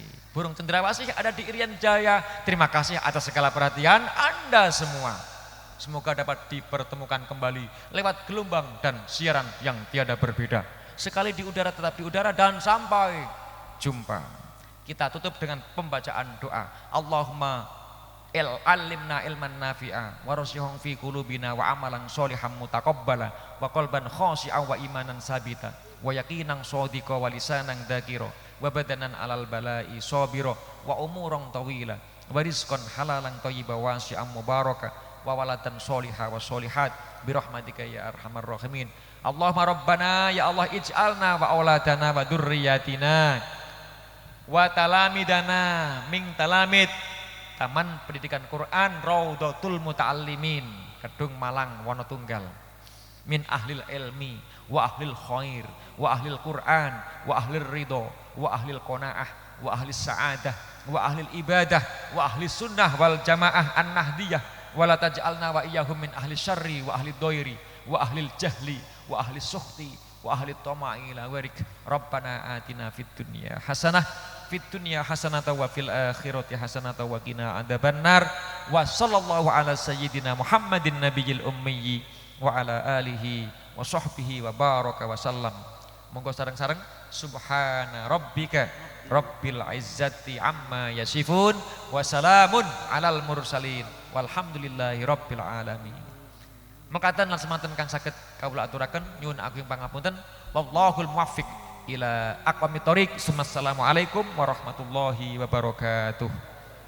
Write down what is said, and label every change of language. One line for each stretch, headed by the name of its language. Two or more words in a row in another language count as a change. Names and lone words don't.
Indonesian: Burung cendrawasih ada di Irian Jaya. Terima kasih atas segala perhatian Anda semua. Semoga dapat dipertemukan kembali lewat gelombang dan siaran yang tiada berbeda. Sekali di udara tetap di udara dan sampai jumpa. Kita tutup dengan pembacaan doa.
Arabic: اللهم علمنا علما نافعا وارسخه في قلوبنا وعملا صالحا متقبلا وقلبا خاشعا وإيمانا ثابتا ويقينا صادقا ولسانا ذاكرا وبدنا على البلاء صابرا وعمرا طويلا ورزقا حلالا طيبا واسعا مباركا وولدا صالحا وصالحات برحمتك يا أرحم الراحمين. اللهم ربنا يا الله اجعلنا وأولادنا وذرياتنا وتلاميذنا من تلاميذ Taman Pendidikan Quran Raudhatul Muta'allimin Kedung Malang Wonotunggal من أهل العلم وأهل الخير وأهل القرآن وأهل الرضا وأهل القناعة وأهل السعادة وأهل العبادة وأهل السنة والجماعة النهضية ولا تجعلنا وإياهم من أهل الشر وأهل الضير وأهل الجهل وأهل السخط وأهل الطمع لا وارك. ربنا آتنا في الدنيا حسنة في الدنيا حسنة وفي الآخرة حسنة وقنا عذاب النار وصلى الله على سيدنا محمد النبي الأمي وعلى آله وصحبه وبارك وسلم.
Javanese: Monggo sareng-sareng
Arabic: سبحان ربك رب العزة عما يصفون وسلام على المرسلين والحمد لله رب العالمين.
Javanese: Mekaten lan semanten kang saged kawula aturaken nyuwun agung pangapunten.
Arabic: والله الموفق إلى أقوم الطريق. السلام عليكم ورحمة الله وبركاته.